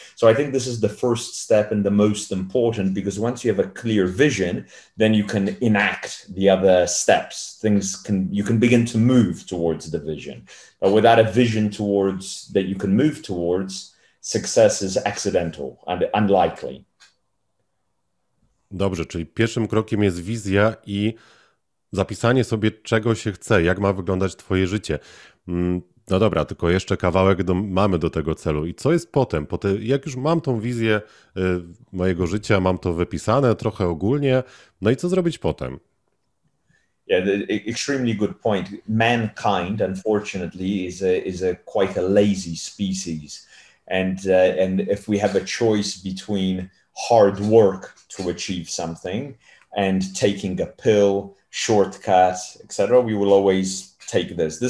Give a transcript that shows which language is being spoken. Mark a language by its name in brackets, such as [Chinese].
[English] So I think this is the first step and the most important, because once you have a clear vision, then you can enact the other steps. You can begin to move towards the vision. But without a vision that you can move towards, success is accidental and unlikely. [Polish] Dobrze, czyli pierwszym krokiem jest wizja i zapisanie sobie, czego się chce, jak ma wyglądać twoje życie. No dobra, tylko jeszcze kawałek mamy do tego celu. I co jest potem? Jak już mam tą wizję mojego życia, mam to wypisane trochę ogólnie, no i co zrobić potem? [English] Yeah, extremely good point. Mankind, unfortunately, is a quite a lazy species. And if we have a choice between hard work to achieve something and taking a pill, shortcut, etc., we will always take this.